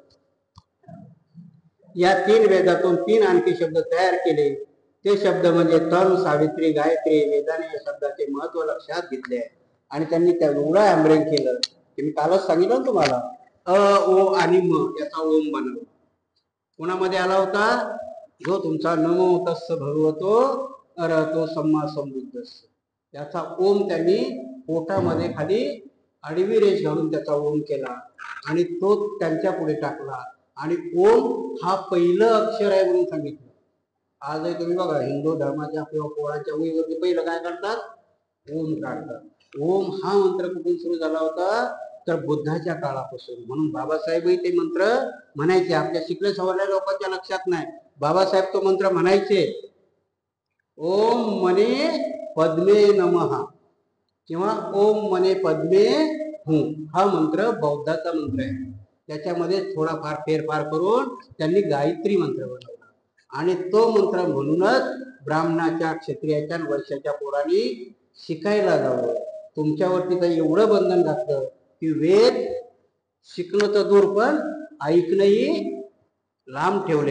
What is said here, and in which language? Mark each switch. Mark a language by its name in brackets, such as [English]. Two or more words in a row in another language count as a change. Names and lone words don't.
[Marathi] या 3 वेदातून 3 आणखी शब्द तयार केले, ते शब्द म्हणजे तन, सावित्री, गायत्री. वेदाने या शब्दाचे महत्व लक्षात घेतले आहे. आणि त्यांनी एवढं ॲम्ब्रेंग केलं की मी कालच सांगितलं ना तुम्हाला, ओ आणि म याचा ओम बनवला. कोणामध्ये आला होता? जो तुमचा [Pali] नमो तस्स भगवतो अरहतो सम्मा संबुद्धस्स, [Marathi] याचा ओम त्यांनी पोटामध्ये खाली आडवी रेष घालून त्याचा ओम केला आणि तो त्यांच्या पुढे टाकला आणि ओम हा पहिलं अक्षर आहे म्हणून सांगितलं. आजही तुम्ही बघा हिंदू धर्माच्या किंवा पोळाच्या वहीवरती पहिलं काय करतात? ओम काढतात. ओम हा मंत्र कुठून सुरू झाला होता? तर बुद्धाच्या काळापासून. म्हणून बाबासाहेबही ते मंत्र म्हणायचे. आपल्या शिकले सवरल्या लोकांच्या लक्षात नाही, बाबासाहेब तो मंत्र म्हणायचे. [Sanskrit] ओम मने पद्मे नमः किंवा ओम मने पद्मे हूं, [Marathi] हा मंत्र बौद्धाचा मंत्र आहे. त्याच्यामध्ये थोडाफार फेरफार करून त्यांनी गायत्री मंत्र बनवला आणि तो मंत्र म्हणूनच ब्राह्मणाच्या, क्षत्रियाच्या, वैश्याच्या पोरांनी शिकायला जावं. तुमच्यावरती तर एवढं बंधन घातलं की वेद शिकणं तर दूर पण ऐकणंही लांब ठेवले.